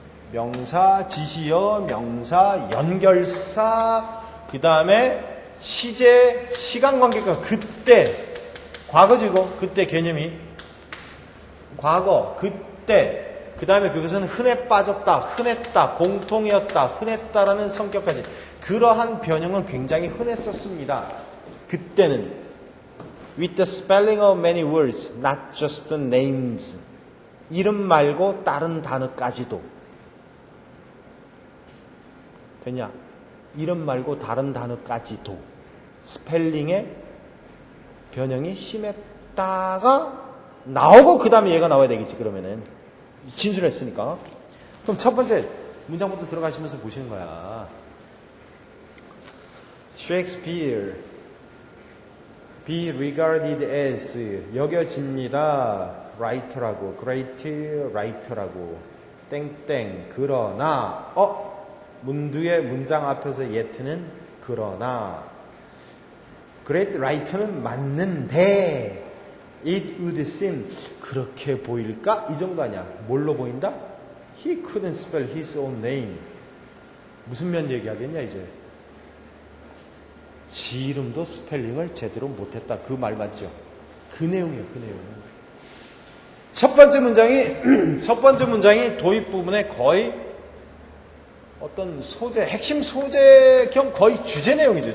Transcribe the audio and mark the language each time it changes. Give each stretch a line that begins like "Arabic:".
Korean: 명사, 지시어, 명사, 연결사, 그 다음에 시제, 시간관계가 그때, 과거죠 이거. 그때 개념이. 과거, 그때, 그 다음에 그것은 흔해 빠졌다, 흔했다, 공통이었다, 흔했다라는 성격까지. 그러한 변형은 굉장히 흔했었습니다. 그때는
English: with the spelling of many words, not just the names.
Korean: 이름 말고 다른 단어까지도. 됐냐? 이름 말고 다른 단어까지도 스펠링의 변형이 심했다가 나오고 그 다음에 얘가 나와야 되겠지. 그러면은 진술했으니까. 그럼 첫 번째 문장부터 들어가시면서 보시는 거야.
English: Shakespeare be regarded as
Korean: 여겨집니다. writer라고 great writer라고 땡땡 그러나 문두의 문장 앞에서 yet는 그러나 great writer는 맞는데
English: it would seem
Korean: 그렇게 보일까? 이 정도 아니야. 뭘로 보인다?
English: He couldn't spell his own name.
Korean: 무슨 면 얘기하겠냐 이제. 지 이름도 스펠링을 제대로 못했다. 그 말 맞죠? 그 내용이에요. 그 내용. 첫 번째 문장이 도입 부분에 거의 어떤 소재, 핵심 소재 겸 거의 주제 내용이죠.